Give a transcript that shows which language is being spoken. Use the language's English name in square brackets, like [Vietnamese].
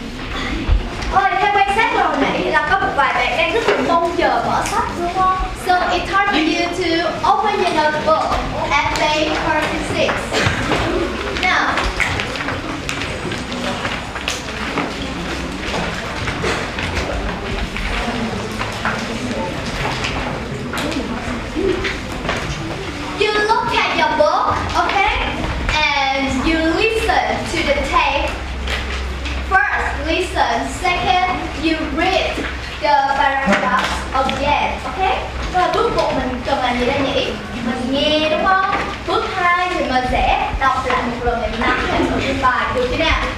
[Vietnamese] Theo quan sát rồi nãy là có một vài bạn đang rất là mong chờ mở sách đúng không? [English] So it's hard for you to open your notebook at page 36. Now, you look at your book, okay? And you listen to the tape. First, listen. Second, you read the paragraphs again, okay? [Vietnamese] Rồi bước 1 mình cần làm gì đây nhỉ? Mình nghe đúng không? Bước 2 thì mình sẽ đọc lại một lần để nắm thêm nội dung bài, được chưa nào?